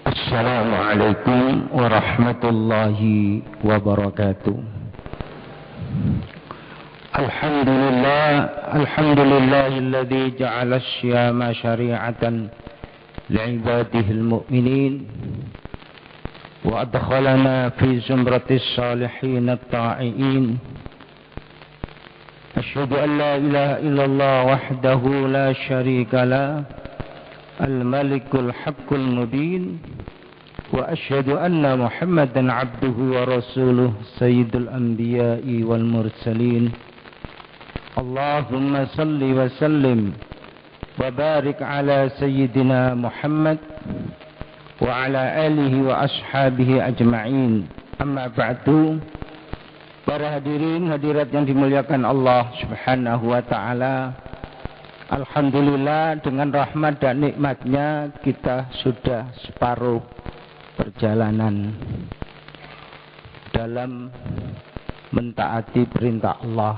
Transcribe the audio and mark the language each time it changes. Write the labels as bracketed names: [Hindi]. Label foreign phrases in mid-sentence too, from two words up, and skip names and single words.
[Arabic] السلام عليكم ورحمة الله وبركاته. الحمد لله الذي جعل الصيام شريعة لعباده المؤمنين وأدخلنا في زمرة الصالحين الطائعين. أشهد أن لا إله إلا الله وحده لا شريك له الملك الحق المبين وأشهد أن محمدا عبده ورسوله سيد الأنبياء والمرسلين. اللهم صل وسلم وبارك على سيدنا محمد وعلى آله وأصحابه أجمعين. أما بعد. [Indonesian] Para hadirin hadirat yang dimuliakan Allah [Arabic] سبحانه وتعالى, [Indonesian] alhamdulillah dengan rahmat dan nikmatnya kita sudah separuh perjalanan dalam mentaati perintah Allah.